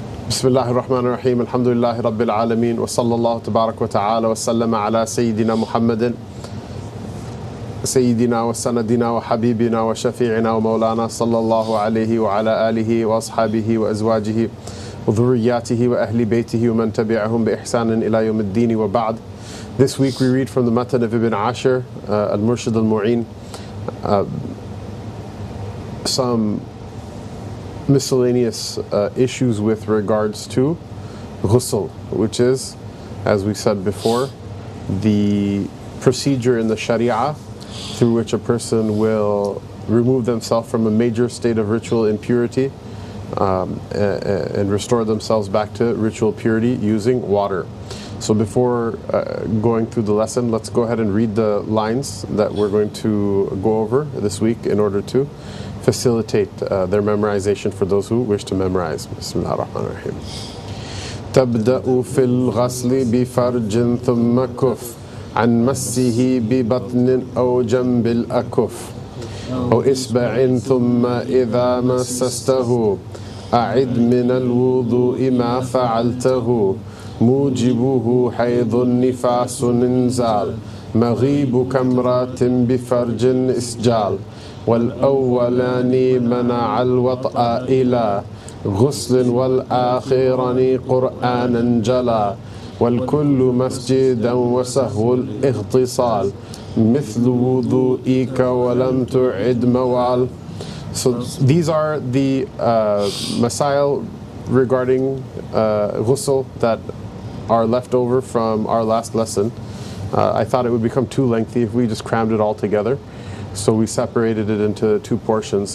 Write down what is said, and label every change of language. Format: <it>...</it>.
<ar>بسم الله الرحمن الرحيم الحمد لله رب العالمين وصلى الله تبارك وتعالى وسلم على سيدنا محمد سيدنا وسندنا وحبيبنا وشفيعنا ومولانا صلى الله عليه وعلى آله وأصحابه وأزواجه وذرياته وأهل بيته ومن تبعهم بإحسان إلى يوم الدين وبعد.</ar> <en>This week we read from the Matn of Ibn ʿāshir, al-Murshid al-Mu'in, some miscellaneous issues with regards to Ghusl, which is, as we said before, the procedure in the Sharī'ah through which a person will remove themselves from a major state of ritual impurity and restore themselves back to ritual purity using water. So before going through the lesson, let's go ahead and read the lines that we're going to go over this week in order to facilitate their memorization for those who wish to memorize. Bismillah ar-Rahman ar-Rahim.</en> <ar>تبدأ في الغسل بفرج ثم كف عن مسه ببطن أو جنب الأكف أو إصبع ثم إذا مسسته أعد من الوضوء ما فعلته موجبه حيض نفاس إنزال مغيب كمرات بفرج إسجال والأولان منع الوطأ إلى غسل والآخران قرآنا جلا والكل مسجدا وسهو الاغتصال مثل وضوئك ولم تعد موال.</ar> <en>So these are the masail regarding ghusl that are left over from our last lesson. I thought it would become too lengthy if we just crammed it all together. So we separated it into two portions.</en>